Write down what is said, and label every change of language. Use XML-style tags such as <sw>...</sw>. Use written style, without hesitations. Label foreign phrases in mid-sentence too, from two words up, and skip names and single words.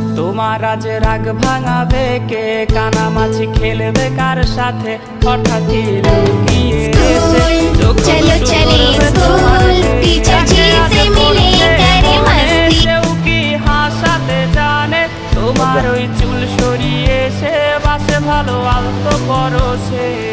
<bn>তোমার আজ রাগ ভাঙাবে কে, কানামাছি খেলবে কার সাথে, হঠাৎই লুকিয়ে এসে</bn> <hi>चलो चले स्कूल टीचर जी से मिले करे मस्ती।</hi> <bn>কেউ কি হাসাতে জানে, তোমার ওই চুল সরিয়ে সে বাসে ভালো আলতো পরশে।</bn>